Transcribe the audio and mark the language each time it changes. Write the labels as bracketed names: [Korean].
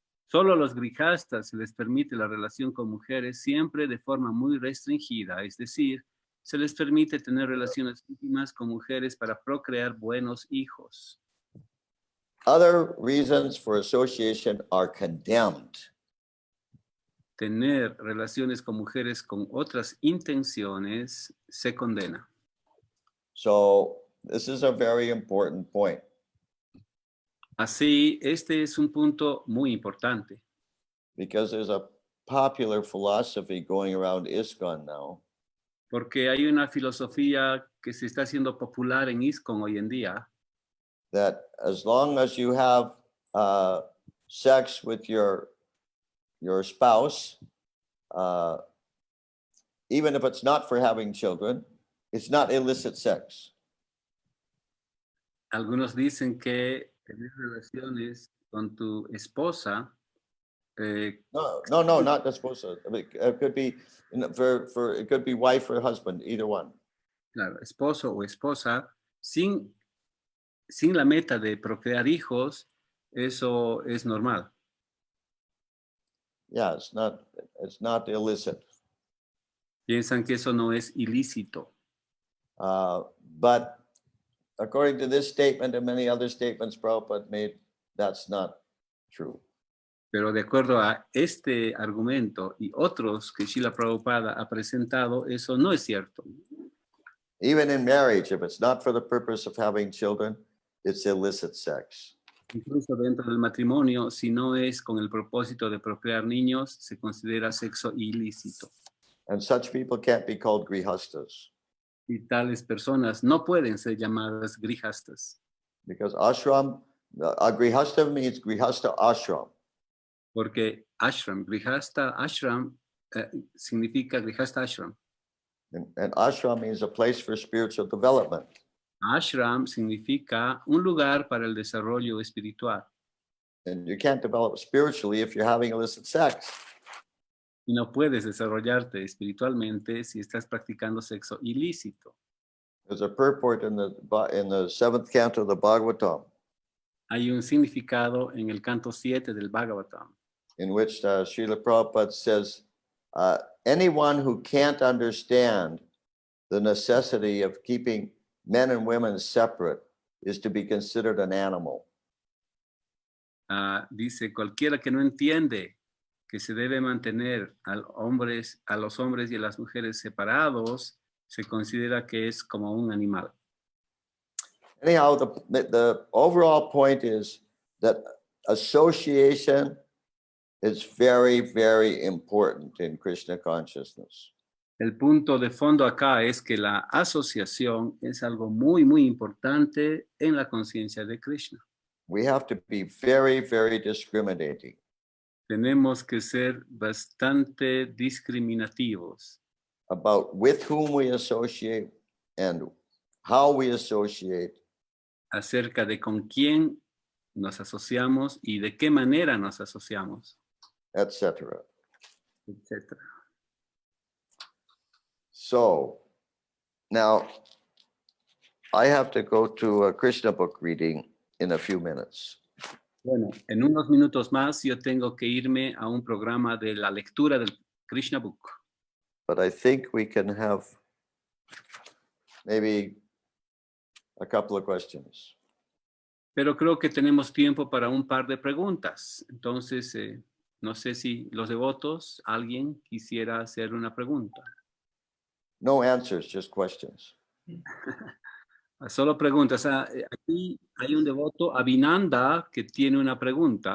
[Spanish] Solo a los grihastas se les permite la relación con mujeres siempre de forma muy restringida, es decir, se les permite tener relaciones íntimas con mujeres para procrear buenos hijos. [English] Other reasons for association are condemned. [Spanish] Tener relaciones con mujeres con otras intenciones se condena. [English] So this is a very important point. [Spanish] Así, este es un punto muy importante, [English] Because there's a popular philosophy going around ISKCON now [Spanish] porque hay una filosofía que se está haciendo popular en ISKCON hoy en día, [English] that as long as you have sex with your spouse, even if it's not for having children, it's not illicit sex. [Spanish] Algunos dicen que tener relaciones con tu esposa, [English] No, not the spouse. I mean, it could be for it could be wife or husband, either one. [Spanish] claro, esposo o esposa, sin la meta de procrear hijos, eso es normal. [English] Yeah, it's not illicit. [Spanish] Piensan que eso no es ilícito. [English] But according to this statement and many other statements Prabhupada made, that's not true. [Spanish] Pero de acuerdo a este argumento y otros que Srila Prabhupada ha presentado, eso no es cierto. [English] Even in marriage, if it's not for the purpose of having children, it's illicit sex. [Spanish] Incluso dentro del matrimonio, si no es con el propósito de procrear niños, se considera sexo ilícito. [English] And such people can't be called grihastas, [Spanish] Y tales personas no pueden ser llamadas grihastas, [English] because ashram, a grihasta means grihasta ashram. [Spanish] porque ashram, grihasta ashram, significa grihasta ashram. [English] And ashram means a place for spiritual development. [Spanish] Ashram significa un lugar para el desarrollo espiritual. [English] And you can't develop spiritually if you're having illicit sex. [Spanish] Y no puedes desarrollarte espiritualmente si estás practicando sexo ilícito. [English] There's a purport in the seventh canto of the Bhagavatam, [Spanish] Hay un significado en el canto 7 del Bhagavatam, [English] in which Srila Prabhupada says, anyone who can't understand the necessity of keeping men and women separate is to be considered an animal. [Spanish] dice, cualquiera que no entiende que se debe mantener a los hombres y a las mujeres separados, se considera que es como un animal. [English] Anyhow, the overall point is that association is very, very important in Krishna consciousness. [Spanish] El punto de fondo acá es que la asociación es algo muy, muy importante en la conciencia de Krishna. [English] We have to be very, very discriminating. [Spanish] Tenemos que ser bastante discriminativos [English] About with whom we associate and how we associate, [Spanish] acerca de con quién nos asociamos y de qué manera nos asociamos, etc. etc. [English] So now I have to go to a Krishna book reading in a few minutes. [Spanish] Bueno, en unos minutos más yo tengo que irme a un programa de la lectura del Krishna Book. [English] But I think we can have maybe a couple of questions. [Spanish] Pero creo que tenemos tiempo para un par de preguntas. Entonces, no sé si los devotos, alguien quisiera hacer una pregunta. [English] No answers, just questions. [Spanish] Solo preguntas. Aquí hay un devoto, Abhinanda, que tiene una pregunta.